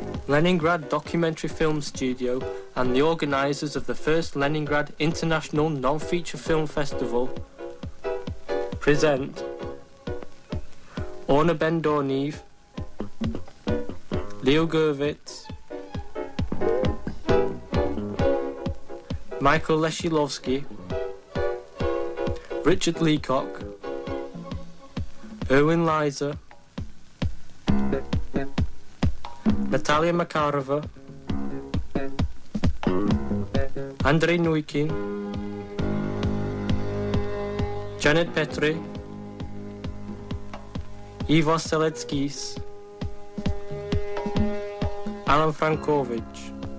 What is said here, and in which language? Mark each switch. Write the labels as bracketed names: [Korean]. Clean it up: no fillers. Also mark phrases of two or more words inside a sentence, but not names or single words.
[English] Leningrad Documentary Film Studio and the organisers of the first Leningrad International Non-Feature Film Festival present Orna Bendorniv, Leo Gurvitz, Michael Leshilovsky, Richard Leacock, Erwin Liza, Natalia Makarova, Andrei Nuikin, Janet Petri, Ivo Seletskis, Alan Frankovich.